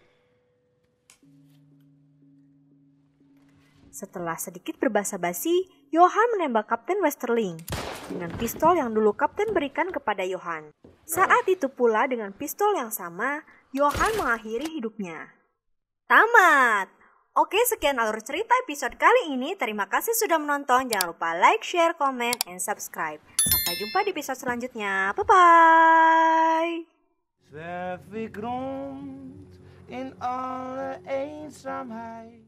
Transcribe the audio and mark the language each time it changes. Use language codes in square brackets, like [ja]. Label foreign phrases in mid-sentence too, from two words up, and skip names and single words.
[id] Setelah sedikit berbasa-basi, Johan menembak Kapten Westerling dengan pistol yang dulu Kapten berikan kepada Johan. Saat itu pula dengan pistol yang sama, Johan mengakhiri hidupnya. Tamat! Oke, sekian alur cerita episode kali ini. Terima kasih sudah menonton. Jangan lupa [en] like, share, comment, and subscribe. [id] Sampai jumpa di episode selanjutnya. [en] Bye-bye! [nl] Zwerf ik rond in alle eenzaamheid.